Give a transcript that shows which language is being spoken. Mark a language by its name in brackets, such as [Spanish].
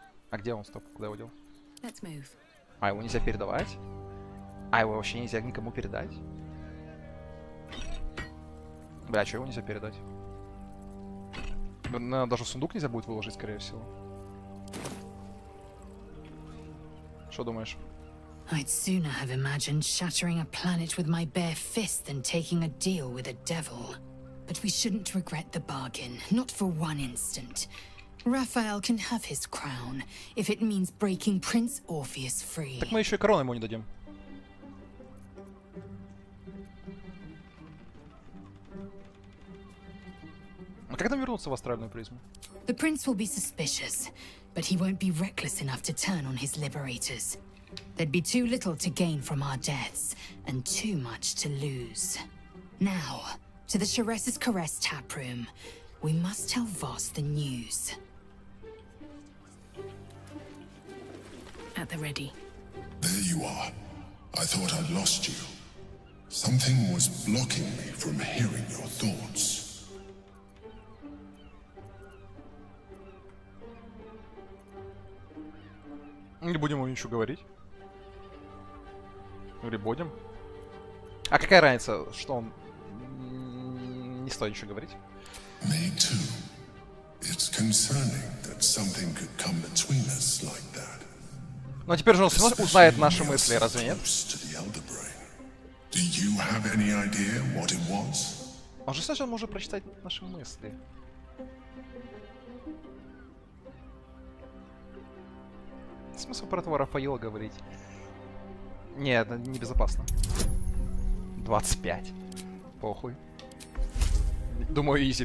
[Russian] А где он, стоп, куда его дел? А, его нельзя передавать? А, его вообще нельзя никому передать? Бля, что его нельзя передать? Даже в сундук нельзя будет выложить, скорее всего. Что думаешь? [English] I'd sooner have imagined shattering a planet with my bare fist than taking a deal with a devil. But we shouldn't regret the bargain, not for one instant. Raphael can have his crown, if it means breaking Prince Orpheus free. [Russian] Так мы еще и корону ему не дадим. А как нам вернуться в астральную призму? [English] The prince will be suspicious. but he won't be reckless enough to turn on his liberators. There'd be too little to gain from our deaths, and too much to lose. Now, to the Sharess's Caress taproom. We must tell Voss the news. At the ready. There you are. I thought I'd lost you. Something was blocking me from hearing your thoughts. [Russian] Не будем ему ничего говорить. Или будем? А какая разница, что он... Не стоит ничего говорить. [English] Me too. It's concerning that something could come between us like that. [Russian] Но теперь же он все равно узнает наши мысли, разве нет? [English] Do you have any idea what it was? [Russian] Он же сначала может прочитать наши мысли. Смысл про этого Рафаэла говорить? Нет, это небезопасно. 25. Похуй. Думаю, изи.